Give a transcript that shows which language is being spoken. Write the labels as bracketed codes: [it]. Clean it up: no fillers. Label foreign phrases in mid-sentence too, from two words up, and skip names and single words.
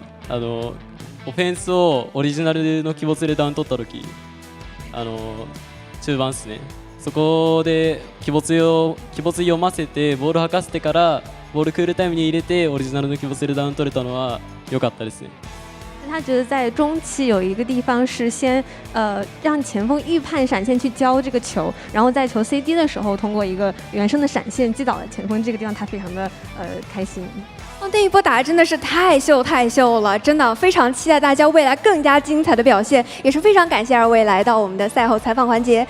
[ja] オフェンスをオリジナルの鬼没でダウン取った時、中盤ですね。そこで鬼没読ませてボール吐かせてからボールクールタイムに入れてオリジナルの鬼没でダウン取れたのは良かったですね。 [zh] 他觉得在中期有一个地方是先让前锋预判闪现去交这个球，然后在球 CD 的时候通过一个原生的闪现击倒了前锋，这个地方他非常的开心。那一波打得真的是太秀了，真的非常期待大家未来更加精彩的表现，也是非常感谢二位来到我们的赛后采访环节。